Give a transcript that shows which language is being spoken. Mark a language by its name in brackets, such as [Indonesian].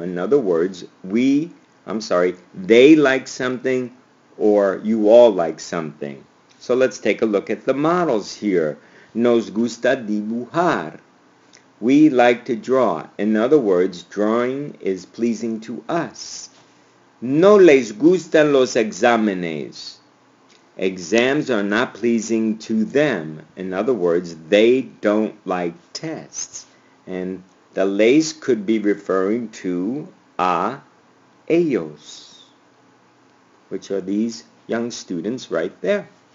[English] In other words, they like something or you all like something. So let's take a look at the models here. [Spanish] Nos gusta dibujar. [English] We like to draw. In other words, drawing is pleasing to us. [Spanish] No les gustan los exámenes. [English] Exams are not pleasing to them. In other words, they don't like tests. And the les could be referring to [Spanish] a ellos, [English] which are these young students right there.